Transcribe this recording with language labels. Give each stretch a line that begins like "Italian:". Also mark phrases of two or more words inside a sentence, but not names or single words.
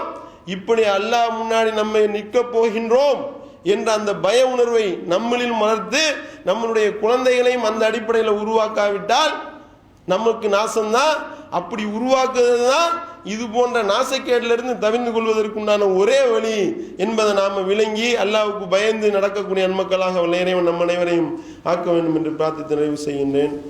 Tamil: இப்படி அல்லாஹ் முன்னாடி நம்ம நிற்க போகின்றோம் என்ற அந்த பய உணர்வை நம்மளில் வளர்த்து நம்மளுடைய குழந்தைகளையும் அந்த அடிப்படையில் உருவாக்காவிட்டால் நமக்கு நாசம்தான். அப்படி உருவாக்குறது தான் இது போன்ற நாசக்கேட்டிலிருந்து தவிர்ந்து கொள்வதற்குண்டான ஒரே வழி என்பதை நாம் விளங்கி அல்லாஹ்வுக்கு பயந்து நடக்கக்கூடிய நன்மக்களாக இறைவன் நம் அனைவரையும் ஆக்க வேண்டும் என்று பிரார்த்தித்து நிறைவு செய்கின்றேன்.
Arabic: 「الحمد لله رب العالمين」
Tamil: அல்லாஹ்